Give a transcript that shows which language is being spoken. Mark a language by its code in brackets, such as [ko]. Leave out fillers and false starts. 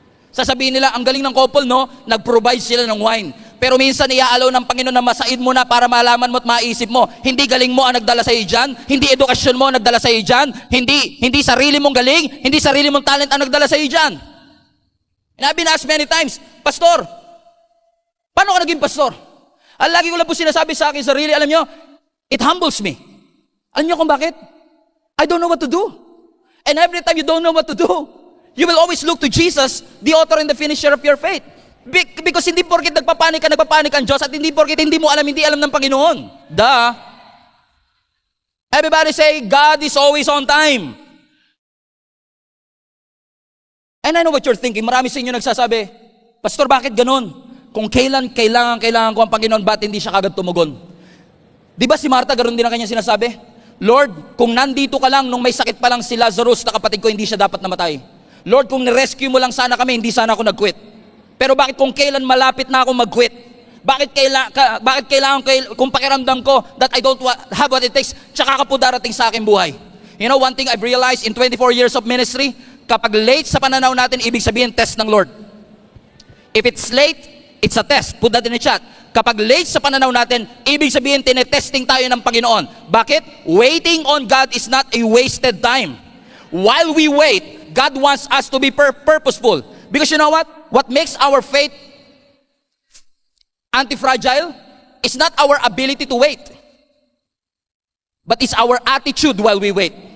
[tl] Sasabihin nila, ang galing ng couple, no? Nag-provide sila ng wine. Pero minsan iaalaw ng Panginoon na masaid mo na para malaman mo at maisip mo. Hindi galing mo ang nagdala sa iyo dyan. Hindi edukasyon mo ang nagdala sa iyo dyan. Hindi sarili mong galing. Hindi sarili mong talent ang nagdala sa iyo dyan. [en] And I've been asked many times, Pastor, [tl] paano ka naging pastor? Ang lagi ko lang po sinasabi sa akin sarili, alam nyo, [en] it humbles me. [tl] Alam nyo kung bakit? [en] I don't know what to do. And every time you don't know what to do, you will always look to Jesus, the author and the finisher of your faith. [tl] Because hindi porket nagpapanik ang Diyos, at hindi porket hindi alam ng Panginoon. Duh. [en] Everybody say, God is always on time. And I know what you're thinking. [tl] Marami sa inyo nagsasabi, Pastor, bakit ganun? Kung kailangan ko ang Panginoon, ba't hindi siya kagad tumugon? Di ba si Martha, ganoon din ang kanya sinasabi? Lord, kung nandito ka lang, nung may sakit pa lang si Lazarus na kapatid ko, hindi siya dapat namatay. Lord, kung ni-rescue mo lang sana kami, hindi sana ako nag-quit. Pero bakit kung kailan malapit na ako mag-quit? Bakit kailangan kung pakiramdam ko [en] that I don't have what it takes, [tl] tsaka ka po darating sa aking buhay? [en] You know, one thing I've realized in 24 years of ministry, [tl] kapag late sa pananaw natin, ibig sabihin test ng Lord. [en] If it's late, it's a test. Put that in the chat. [tl] Kapag late sa pananaw natin, ibig sabihin tinetesting tayo ng Panginoon. Bakit? [en] Waiting on God is not a wasted time. While we wait, God wants us to be purposeful. Because you know what? What makes our faith anti-fragile is not our ability to wait, but it's our attitude while we wait.